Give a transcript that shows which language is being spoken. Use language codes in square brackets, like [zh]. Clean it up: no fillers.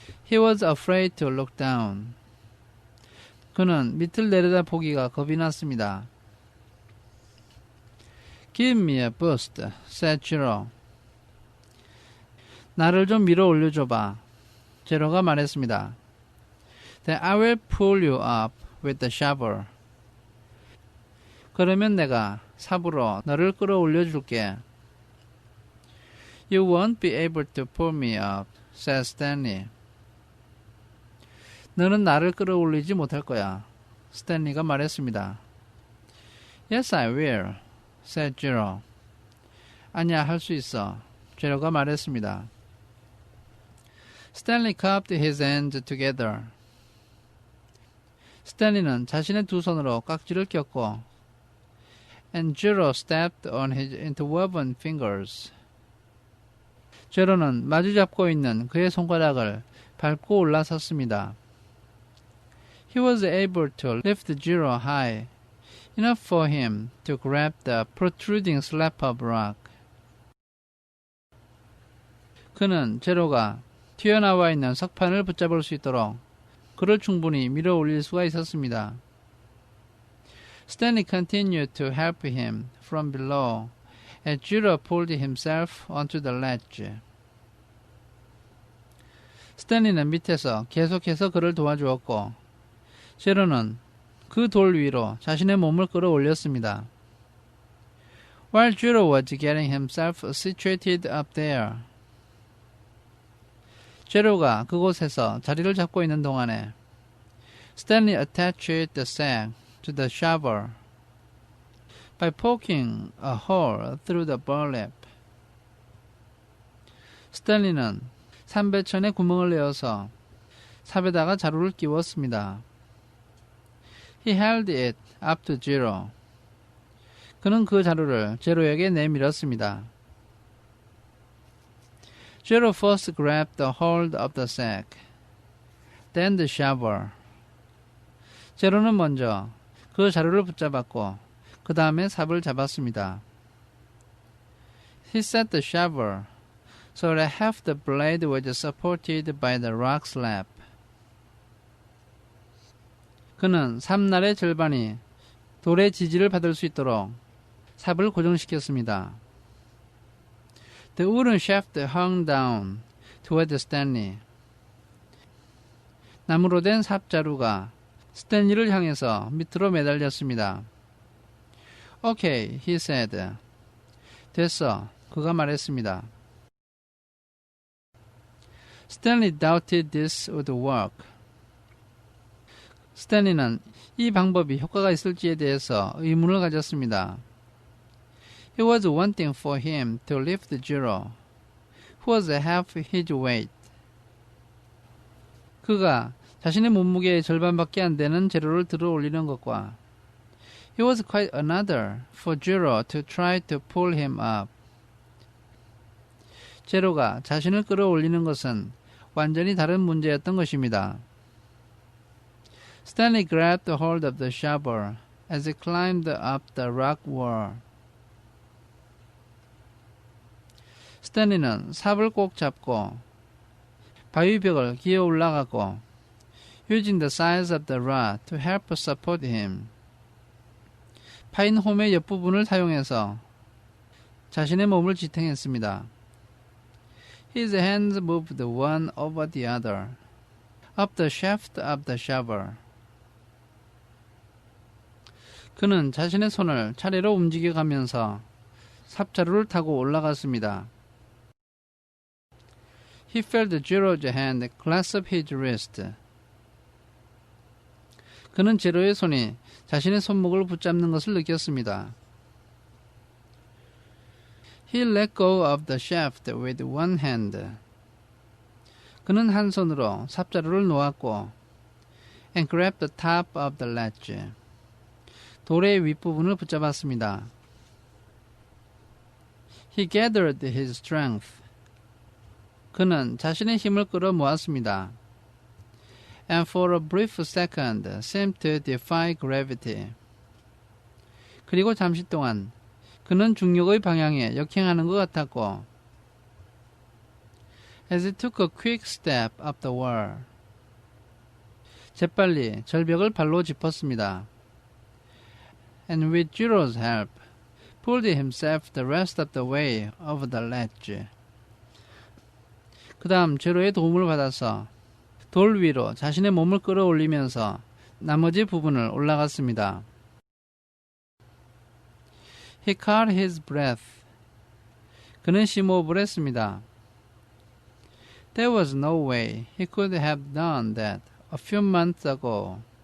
[en] He was afraid to look down. [ko] 그는 밑을 내려다 보기가 겁이 났습니다. [en] Give me a boost, said Giro. [ko] 나를 좀 밀어 올려줘봐. 제로가 말했습니다. [en] Then I will pull you up with the shovel. [ko] 그러면 내가 삽으로 너를 끌어올려 줄게. [en] You won't be able to pull me up, said Stanley. [ko] 너는 나를 끌어올리지 못할 거야. 스탠리가 말했습니다. [en] Yes, I will, said Giro. [ko] 아니야, 할 수 있어. 제로가 말했습니다. [en] Stanley cupped his hands together. [ko] 스탠리는 자신의 두 손으로 깍지를 꼈고 [en] and Giro stepped on his interwoven fingers. [ko] 제로는 마주 잡고 있는 그의 손가락을 밟고 올라섰습니다. [en] He was able to lift Giro high, enough for him to grab the protruding slab of rock. [ko] 그는 제로가 튀어나와 있는 석판을 붙잡을 수 있도록 그를 충분히 밀어 올릴 수가 있었습니다. [en] Stanley continued to help him from below as Giro pulled himself onto the ledge. [ko] 스탠리는 밑에서 계속해서 그를 도와주었고 제로는 그 돌 위로 자신의 몸을 끌어올렸습니다. [en] While Giro was getting himself situated up there, [ko] 제로가 그곳에서 자리를 잡고 있는 동안에 [en] Stanley attached the sack to the shovel by poking a hole through the burlap. [ko] 스탠리는 삼배천에 구멍을 내어서 삽에다가 자루를 끼웠습니다. [en] He held it up to Giro. [ko] 그는 그 자루를 제로에게 내밀었습니다. [en] Giro first grabbed the hold of the sack, then the shovel. [ko] 제로는 먼저 그 자루를 붙잡았고 그 다음에 삽을 잡았습니다. [en] He set the shovel so that half the blade was supported by the rock slab. [ko] 그는 삽날의 절반이 돌의 지지를 받을 수 있도록 삽을 고정시켰습니다. [en] The wooden shaft hung down toward Stanley. [ko] 나무로 된 삽자루가 스탠리를 향해서 밑으로 매달렸습니다. [en] Okay, he said. [ko] 됐어. 그가 말했습니다. [en] Stanley doubted this would work. [ko] 스탠리는 이 방법이 효과가 있을지에 대해서 의문을 가졌습니다. [en] It was one thing for him to lift Jiro, who was half his weight. [ko] 그가 자신의 몸무게의 절반밖에 안 되는 제로를 들어 올리는 것과 [en] It was quite another for Jiro to try to pull him up. [ko] 제로가 자신을 끌어올리는 것은 완전히 다른 문제였던 것입니다. [en] Stanley grabbed hold of the shovel as he climbed up the rock wall. [ko] 스탠리는 삽을 꼭 잡고 바위벽을 기어 올라가고 [en] using the sides of the rod to help support him. [ko] 파인 홈의 옆부분을 사용해서 자신의 몸을 지탱했습니다. [en] His hands moved one over the other, up the shaft of the shovel. [ko] 그는 자신의 손을 차례로 움직여가면서 삽자루를 타고 올라갔습니다. [en] He felt Jiro's hand clasp his wrist. [ko] 그는 제로의 손이 자신의 손목을 붙잡는 것을 느꼈습니다. [en] He let go of the shaft with one hand. [ko] 그는 한 손으로 삽자루를 놓았고 [en] and grabbed the top of the ledge. [ko] 돌의 윗부분을 붙잡았습니다. [en] He gathered his strength. [ko] 그는 자신의 힘을 끌어 모았습니다. [en] And for a brief second seemed to defy gravity. [ko] 그리고 잠시 동안 그는 중력의 방향에 역행하는 것 같았고 [en] As he took a quick step up the wall. [ko] 재빨리 절벽을 발로 짚었습니다. [en] And with Jiro's help, pulled himself the rest of the way over the ledge. [ko] 그 다음 제로의 도움을 받아서 돌 위로 자신의 몸을 끌어올리면서 나머지 부분을 올라갔습니다. [en] He caught his breath. [ko] 그는 심호흡을 했습니다. [en] There was no way he could have done that a few months ago.